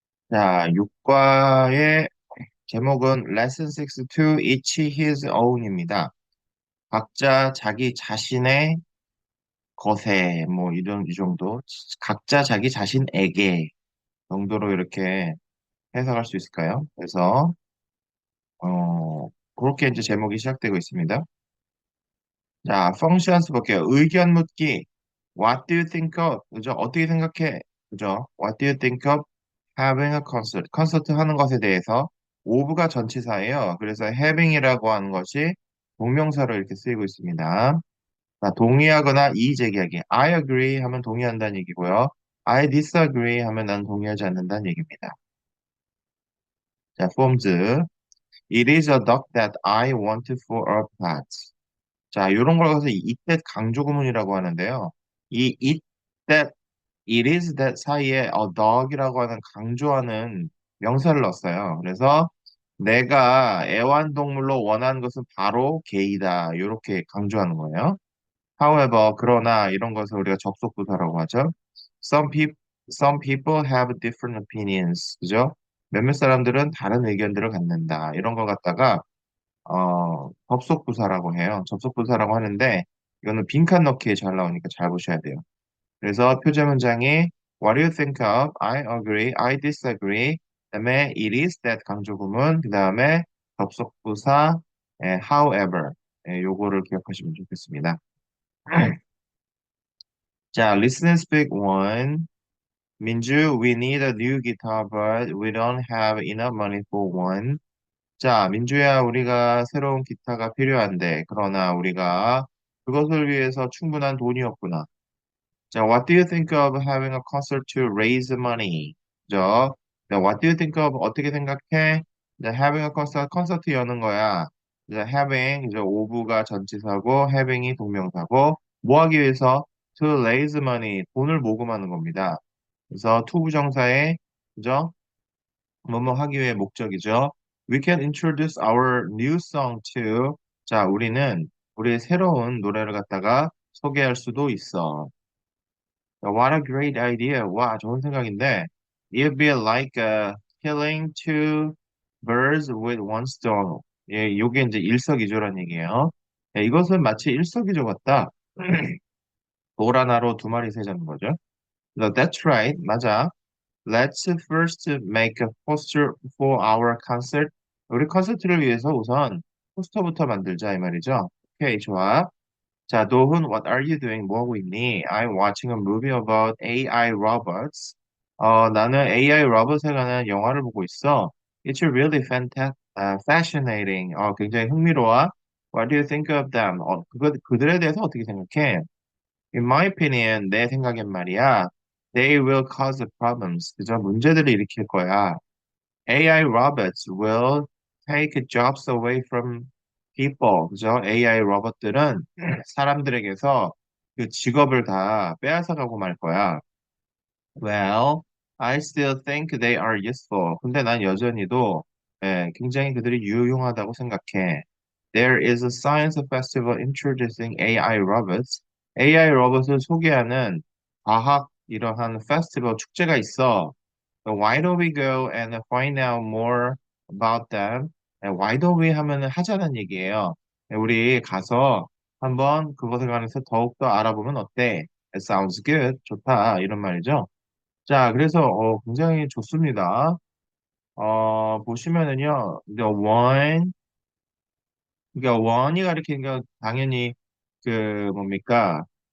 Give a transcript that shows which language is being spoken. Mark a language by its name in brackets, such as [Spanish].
[Korean] 자, 육과의 제목은 [English] Lesson 6 to each his own [Korean] 입니다. 각자 자기 자신의 것에, 뭐, 이런, 이 정도. 각자 자기 자신에게 정도로 이렇게 해석할 수 있을까요? 그래서, 그렇게 이제 제목이 시작되고 있습니다. 자, functions 볼게요. 의견 묻기. [English] What do you think of? [Korean] 그죠? 어떻게 생각해? 그죠? [English] What do you think of having a concert? [Korean] 콘서트 하는 것에 대해서 of가 전치사예요. 그래서 having이라고 하는 것이 동명사로 이렇게 쓰이고 있습니다. 자, 동의하거나 이의 제기하기. [English] I agree [Korean] 하면 동의한다는 얘기고요. [English] I disagree [Korean] 하면 난 동의하지 않는다는 얘기입니다. 자, forms. [English] It is a dog that I want for a pet. [Korean] 자, 이런 걸 가서 이때 강조 구문이라고 하는데요. 이 it that, it is that 사이에 a dog이라고 하는 강조하는 명사를 넣었어요. 그래서 내가 애완동물로 원하는 것은 바로 개이다. 이렇게 강조하는 거예요. However, 그러나 이런 것을 우리가 접속부사라고 하죠. [English] Some people have different opinions. [Korean] 그죠? 몇몇 사람들은 다른 의견들을 갖는다. 이런 걸 갖다가 접속부사라고 해요. 접속부사라고 하는데, 이거는 빈칸 넣기에 잘 나오니까 잘 보셔야 돼요. 그래서 표제 문장이 [English] What do you think of? I agree. I disagree. [Korean] 그다음에 [English] it is that 강조구문. [Korean] 그다음에 접속부사 however. 요거를 기억하시면 좋겠습니다. [English] 자, listen and speak one. 민주, we need a new guitar, but we don't have enough money for one. [Korean] 자, 민주야, 우리가 새로운 기타가 필요한데, 그러나 우리가 그것을 위해서 충분한 돈이 없구나. [English] 자, what do you think of having a concert to raise money? [Korean] 그죠? [English] 자, what do you think of [Korean] 어떻게 생각해? 자, [English] having a concert, [Korean] 콘서트 여는 거야. 자, having, 이제 of가 전치사고, having이 동명사고, 뭐 하기 위해서? [English] To raise money, [Korean] 돈을 모금하는 겁니다. 그래서 to 부정사에, 그죠? 뭐뭐 하기 위해 목적이죠. [English] We can introduce our new song to. [Korean] 자, 우리는 우리의 새로운 노래를 갖다가 소개할 수도 있어. [English] What a great idea. [Korean] 와, 좋은 생각인데. [English] It'd be like killing two birds with one stone. [Korean] 예, 요게 이제 일석이조란 얘기예요. 예, 이것은 마치 일석이조 같다. 돌 하나로 두 마리 새 잡는 거죠. [English] So that's right. [Korean] 맞아. [English] Let's first make a poster for our concert. [Korean] 우리 콘서트를 위해서 우선 포스터부터 만들자 이 말이죠. 오케이, 좋아. [English] 자, 도훈, what are you doing? [Korean] 뭐 하고 있니? [English] I'm watching a movie about AI robots. [Korean] 나는 AI 로봇에 관한 영화를 보고 있어. [English] It's really fascinating. [Korean] 굉장히 흥미로워. [English] What do you think of them? [Korean] 그들에 대해서 어떻게 생각해? [English] In my opinion, [Korean] 내 생각엔 말이야. [English] They will cause problems. [Korean] 그저 문제들을 일으킬 거야. [English] AI robots will take jobs away from people. [Korean] 그죠? AI 로봇들은 사람들에게서 그 직업을 다 빼앗아가고 말 거야. [English] Well, I still think they are useful. [Korean] 근데 난 여전히도 굉장히 그들이 유용하다고 생각해. [English] There is a science festival introducing AI robots. [Korean] AI 로봇을 소개하는 과학 이러한 페스티벌 축제가 있어. [English] So why don't we go and find out more about them? Why don't we [Korean] 하면은 하자는 얘기예요. 우리 가서 한번 그것에 관해서 더욱더 알아보면 어때? [English] It sounds good. [Korean] 좋다. 이런 말이죠. 자, 그래서 굉장히 좋습니다. 보시면은요, 이제 그러니까 원이 가리키는 건 당연히 그 뭡니까?